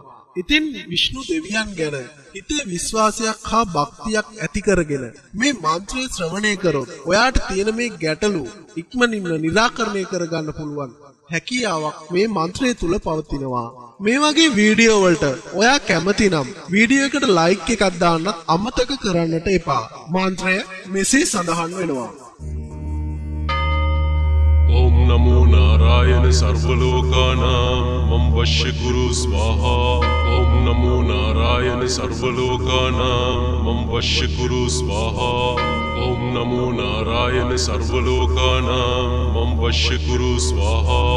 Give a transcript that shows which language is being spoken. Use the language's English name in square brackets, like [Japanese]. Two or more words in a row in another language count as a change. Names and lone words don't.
[Sinhala] ඉතින් විෂ්ණු දෙවියන් ගැන හිතේ විශ්වාසයක් හා භක්තියක් ඇති කරගෙන මේ මන්ත්‍රය ශ්‍රවණය කරොත් ඔයාට තියෙන මේ ගැටලු ඉක්මනින්ම निराකරණය කරගන්න පුළුවන් හැකියාවක් මේ මන්ත්‍රය තුල පවතිනවා. මේ වගේ වීඩියෝ වලට ඔයා කැමති නම් වීඩියෝ එකට ලයික් එකක් දාන්නත් අමතක කරන්නට එපා. මන්ත්‍රය මෙසේ සඳහන් වෙනවා. [Sanskrit] ओम नमो नारायण सर्वलोकानां मम वश्य कुरु स्वाहा। ओम नमो नारायण सर्वलोकानां मम वश्य कुरु स्वाहा। ओम नमो नारायण सर्वलोकानां मम वश्य कुरु स्वाहा।